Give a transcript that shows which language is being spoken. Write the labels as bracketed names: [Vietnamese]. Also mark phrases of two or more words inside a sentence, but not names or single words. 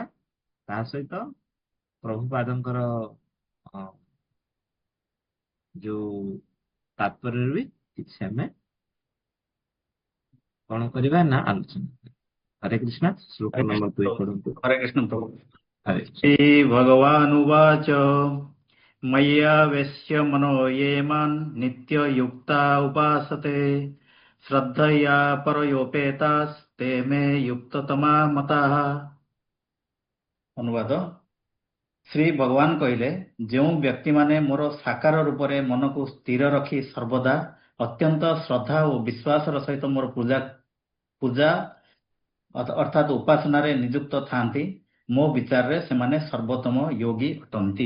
[Odia] ତା ସହିତ ପ୍ରଭୁପାଦଙ୍କର ଯୋଉ ତାତ୍ପର୍ଯ୍ୟରେ ବି କିଛି ଆମେ କଣ କରିବା ନା ଆଲୋଚନା। ହରେ କୃଷ୍ଣ। ଶ୍ଲୋକ [Hindi] हरे कृष्ण [Odia] ନମ୍ବର 2 [Hindi] प्रभु। [Odia] ପଢନ୍ତୁ। [Hindi] हरे कृष्ण प्रभु। [Odia] ହରେ କୃଷ୍ଣ। [Sanskrit] श्रीभगवानुवाच मय्यावेश्य मनो ये मान् नित्ययुक्ता उपासते श्रद्धया परयोपेतास्ते मे युक्ततमा मताः। [Odia] ଅନୁବାଦ। ଶ୍ରୀ ଭଗବାନ କହିଲେ, ଯେଉଁ ବ୍ୟକ୍ତିମାନେ ମୋର ସାକାର ରୂପରେ ମନକୁ ସ୍ଥିର ରଖି ସର୍ବଦା ଅତ୍ୟନ୍ତ ଶ୍ରଦ୍ଧା ଓ ବିଶ୍ୱାସର ସହିତ ମୋର ପୂଜା ଅର୍ଥାତ୍ ଉପାସନାରେ ନିଯୁକ୍ତ ଥାନ୍ତି, ମୋ ବିଚାରରେ ସେମାନେ ସର୍ବୋତ୍ତମ ଯୋଗୀ ଅଟନ୍ତି।